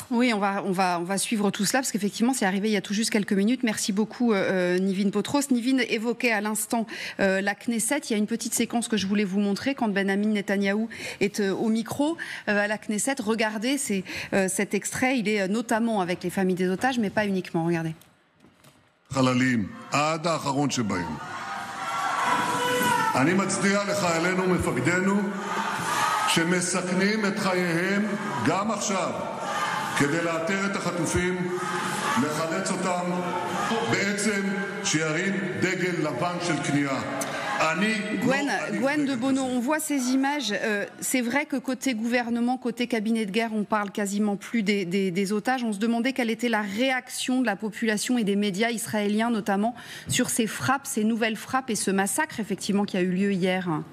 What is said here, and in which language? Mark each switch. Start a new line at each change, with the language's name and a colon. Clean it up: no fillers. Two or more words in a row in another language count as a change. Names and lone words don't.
French: Oui, on va suivre tout cela parce qu'effectivement c'est arrivé il y a tout juste quelques minutes. Merci beaucoup Nivine Potros. Nivine évoquait à l'instant la Knesset. Il y a une petite séquence que je voulais vous montrer quand Benyamin Netanyahou est au micro à la Knesset. Regardez, cet extrait, il est notamment avec les familles des otages, mais pas uniquement. Regardez.
Hebrew: אני מצדיע לחיילינו ומפקדינו שמסכנים את חייהם גם עכשיו כדי לאתר את החטופים, לחלץ אותם, בעצם שירים דגל לבן של כניעה.
French: Gwen de Bono, on voit ces images. C'est vrai que côté gouvernement, côté cabinet de guerre, on parle quasiment plus des otages. On se demandait quelle était la réaction de la population et des médias israéliens, notamment, sur ces frappes, ces nouvelles frappes et ce massacre, effectivement, qui a eu lieu hier.